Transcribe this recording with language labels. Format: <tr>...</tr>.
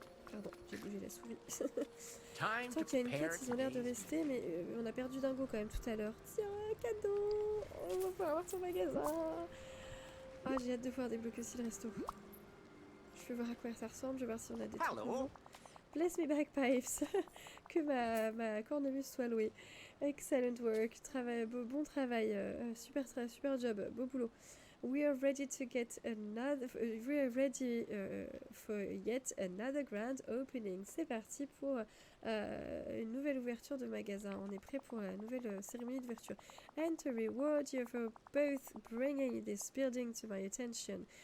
<fr>Pardon, j'ai bougé la souris. Tant qu'il y a une quête, ils ont l'air de rester, mais on a perdu Dingo quand même tout à l'heure. Tiens, cadeau! Oh, on va pouvoir avoir ton magasin. Ah, j'ai hâte de pouvoir débloquer aussi le resto. Je vais voir à quoi ça ressemble, je vais voir si on a des trucs nouveaux.</fr> <en>Bless me bagpipes.</en> <fr>Que ma cornemuse soit louée.</fr> <en>Excellent work.</en> <fr>Bon travail.</fr> <en>Super job.</en> <fr>Beau boulot.</fr> <en>We are ready to get another. We are ready for yet another grand opening.</en> <fr>C'est parti pour une nouvelle ouverture de magasin. On est prêt pour la nouvelle cérémonie d'ouverture.</fr> <en>And to reward you for both bringing this building to my attention.</en>